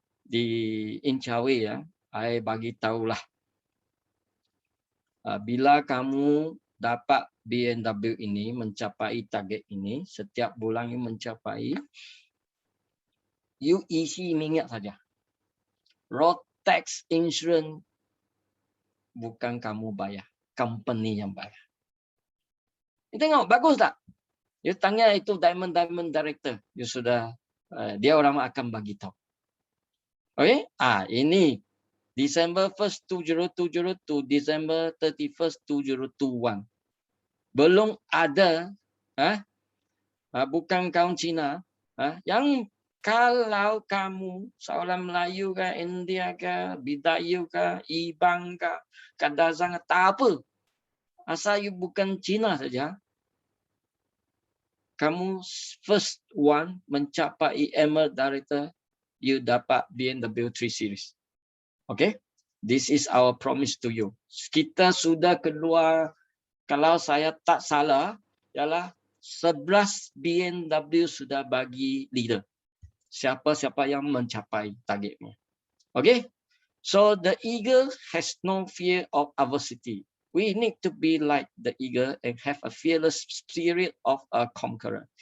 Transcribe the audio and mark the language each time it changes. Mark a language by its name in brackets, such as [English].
[Malay] di Incawe ya, I bagi tahulah bila kamu dapat BMW ini mencapai target ini, setiap bulan mencapai, you isi minyak saja. Road tax insurance bukan kamu bayar, company yang bayar. You tengok bagus tak? You tanya itu diamond director, you sudah dia orang akan bagi tahu. Okay? Ini [English] December 1st 2020 to December 31st 2021. [Malay] Belum ada bukan kaum Cina yang kalau kamu seorang Melayu ke, India ke, Bidayu ke, Ibang ke, Kadazan ke, tak apa. Asal you bukan Cina saja, kamu [English] first one [Malay] mencapai Emerald Director, you dapat BMW 3 Series. Okay? [English] This is our promise to you. [Malay] Kita sudah keluar, kalau saya tak salah, ialah 11 BMW sudah bagi leader. Siapa-siapa yang mencapai targetnya. Okay? [English] So the eagle has no fear of adversity. We need to be like the eagle and have a fearless spirit of a conqueror.